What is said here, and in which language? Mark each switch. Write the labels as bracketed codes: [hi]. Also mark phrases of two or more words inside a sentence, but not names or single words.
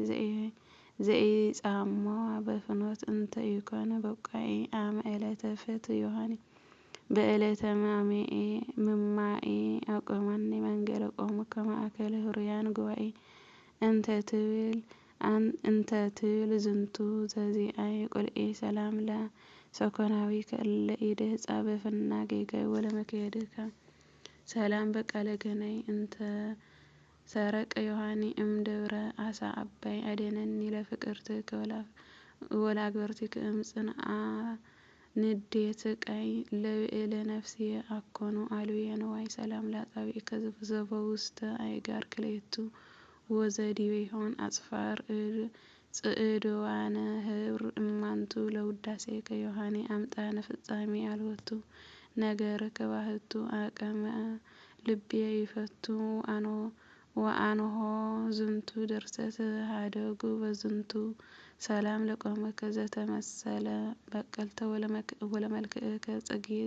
[gez] ዘኢጻምዋ በፍኖት እንተ ኢኮነ በቋዒ አመ ዕለተ ፍትሕ ዮሐኒ በዕለተ ምማኤ አቆመኒ መንገለ ቆሙ ከማእከለ ህሩያን ጉባኤ እንተ ትብል ዝንቱ ዘዚአየ ቁልኤ ሰላም ለሰኮናዊከ እለ ኢድህጻ በፍና ጌጋይ ወለመክየድከ ሰላም በቃለ ገናይ እንተ ሰረቀ ዮሐኒ እምደብረ አሳ አባይ አዴነኒ ለፍቅርትከ ወለአግብርቲከ እምጽንዓ ንዴት ቃይ ለብዕለ ነፍስየ አኮኑ አልብየ ንዋይ ሰላም ላጣቢእ ከዘፈዘፈ ውስተ አይጋር ክልኤቱ ወዘዲበ ይሆን አጽፋር ጽዕድዋነ ህብር እማንቱ ለውዳሴከ ዮሐኔ አምጣነ ፍጻሜ አልወቱ ነገር ከባህቱ አቀመ ልብየ ይፈቱ ወአንሆ ዝንቱ ድርሰት ሀደጉ በዝንቱ ሰላም ለቆመከ ዘተመሰለ በቀልተ ወለመልክዕከ ጽጌ